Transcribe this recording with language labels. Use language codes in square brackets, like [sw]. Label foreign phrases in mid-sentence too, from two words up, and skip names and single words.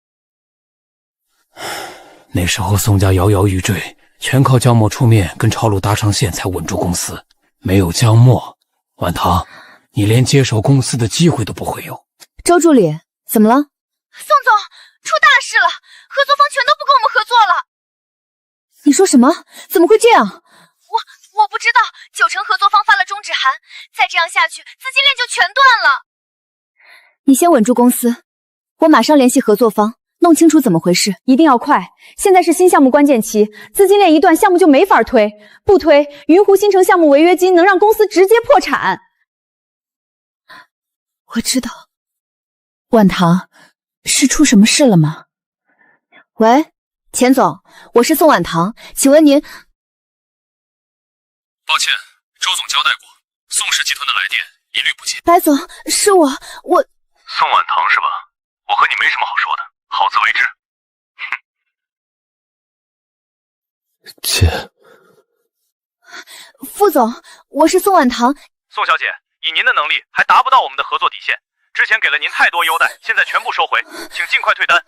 [zh] 那時候宋家搖搖欲墜，全靠江墨出面跟朝露搭上線才穩住公司。沒有江墨，晚唐，你連接手公司的機會都不會有。周助理，怎麼了？宋總，出大事了，合作方全都不跟我們合作了。你說什麼？怎麼會這樣？我不知道，9成合作方發了終止函，再這樣下去，資金鏈就全斷了。你先穩住公司，我馬上聯繫合作方，弄清楚怎麼回事。一定要快，現在是新項目關鍵期，資金鏈一斷，項目就沒法推，不推，雲湖新城項目違約金能讓公司直接破產。我知道。晚唐，是出什麼事了嗎？喂，錢總，我是宋晚唐，請問您…… 抱歉，周總交代過，宋氏集團的來電一律不接。白總，是我。宋晚唐是吧？我和你沒什麼好說的，好自為之。姐，副總，我是宋晚唐。宋小姐，以您的能力還達不到我們的合作底線，之前給了您太多優待，現在全部收回，請盡快退單。